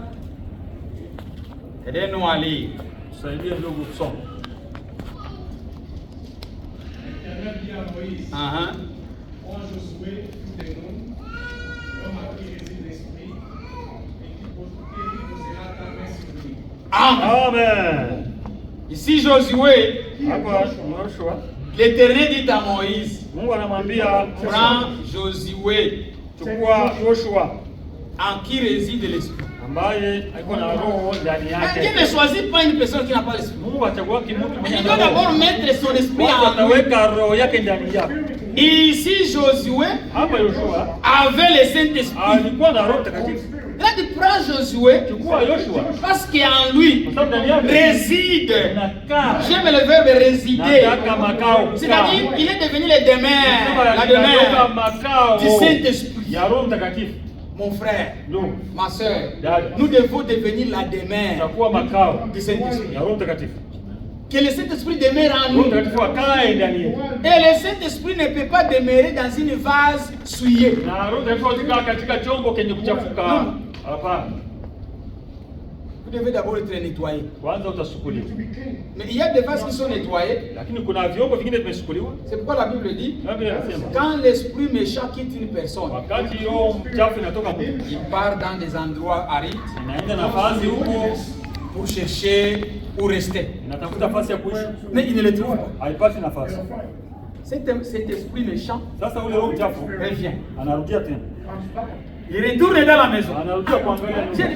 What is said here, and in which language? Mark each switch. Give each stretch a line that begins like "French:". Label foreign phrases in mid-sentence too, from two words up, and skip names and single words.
French: Aidez-nous à lire.
Swahili: Tusaidie ndugu kusoma.
French: L'Éternel dit à Moïse, Moïse, quand Josué, tout le monde, l'homme à qui réside l'esprit, et qui posera ta main sur lui. Amen. Ici Josué,
Swahili: Hapa Yoshua,
French: l'Éternel dit à Moïse,
Swahili: Mungu anamwambia
French: prends Josué,
Swahili: chukua Yoshua
French: en qui réside l'esprit.
Swahili: ambaye alikuwa na roho ndani
French: Dieu
Swahili: yake.
French: ne choisit pas une personne qui n'a pas l'esprit.
Swahili: Mungu achagua mtu mwenye
French: Il doit d'abord
Swahili: roho.
French: mettre son esprit en lui.
Swahili: Ataweka roho yake ndani yake.
French: Ici Josué
Swahili: Hapa Yoshua
French: avait le Saint-Esprit.
Swahili: alikuwa na roho takatifu.
French: Là, tu prends Josué
Swahili: Chukua Yoshua
French: parce qu'en lui
Swahili: kwa sababu ndani yake
French: réside.
Swahili: nakaa.
French: J'aime le verbe résider.
Swahili: Nataka makao.
French: C'est-à-dire qu'il est devenu le demeure, la
Swahili: Nataka
French: demeure
Swahili: makao
French: du Saint-Esprit.
Swahili: ya Roho Mtakatifu.
French: Mon frère,
Swahili: Ndio.
French: ma soeur,
Swahili: Dada.
French: nous devons devenir la demeure
Swahili: Itakuwa makao
French: du Saint-Esprit.
Swahili: ya Roho Mtakatifu.
French: Que le Saint-Esprit demeure en
Swahili: Roho
French: nous.
Swahili: Mtakatifu akae ndani yetu.
French: Et le Saint-Esprit ne peut pas demeurer dans une vase souillée.
Swahili: Na Roho Mtakatifu haikaa katika chombo kenye kuchafuka. Hapana.
French: Vous devez d'abord être nettoyé.
Swahili: Kwanza utasukuliwa.
French: Mais il y a des vases qui sont nettoyés.
Swahili: Lakini kuna vyombo vingine vimesukuliwa.
French: C'est pourquoi la Bible dit,
Swahili: Na Biblia inasema
French: quand l'esprit méchant quitte une personne,
Swahili: wakati roho mchafu inatoka mtu,
French: il part dans des endroits arides
Swahili: inaenda nafasi huko,
French: pour chercher où rester.
Swahili: inatafuta nafasi ya kuishi,
French: Mais il ne le trouve pas.
Swahili: haipati nafasi.
French: Cet esprit méchant
Swahili: Sasa ule roho mchafu
French: revient.
Swahili: anarudia tena,
French: Il retourne dans la maison.
Swahili: anarudia kuangalia
French: J'ai
Swahili: nyuma.